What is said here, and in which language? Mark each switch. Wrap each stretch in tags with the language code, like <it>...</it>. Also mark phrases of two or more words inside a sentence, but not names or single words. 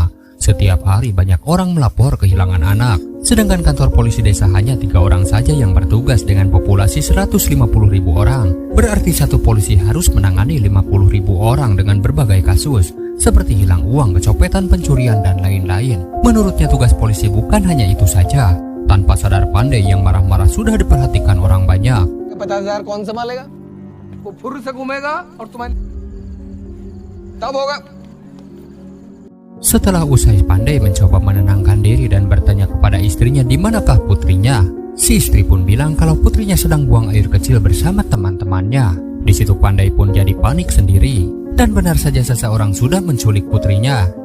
<id>Setiap hari banyak orang melapor kehilangan anak, sedangkan kantor polisi desa hanya 3 orang saja yang bertugas dengan populasi 150.000 orang. Berarti satu polisi harus menangani 50.000 orang dengan berbagai kasus, seperti hilang uang, kecopetan, pencurian, dan lain-lain. Menurutnya tugas polisi bukan hanya itu saja. Tanpa sadar Pandai yang marah-marah sudah diperhatikan orang banyak.</id> <hi>50,000 कौन संभालेगा? वो फुर से घूमेगा और तुम्हारी तब होगा.</hi> <id>Setelah usai Pandai mencoba menenangkan diri dan bertanya kepada istrinya di manakah putrinya, si istri pun bilang kalau putrinya sedang buang air kecil bersama teman-temannya. Di situ Pandai pun jadi panik sendiri, dan benar saja seseorang sudah menculik putrinya.</id>